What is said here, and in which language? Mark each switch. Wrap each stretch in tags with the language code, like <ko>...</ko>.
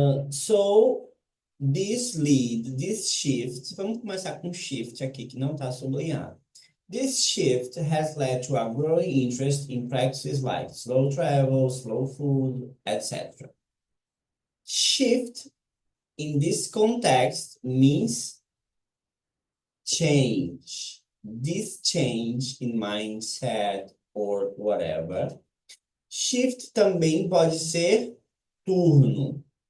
<en>So this shift,</en> <pt>vamos começar com shift aqui, que não está sublinhado.</pt> <en>This shift has led to a growing interest in practices like slow travel, slow food, etc. Shift in this context means change. This change in mindset or whatever.</en> <pt>Shift também pode ser turno.</pt>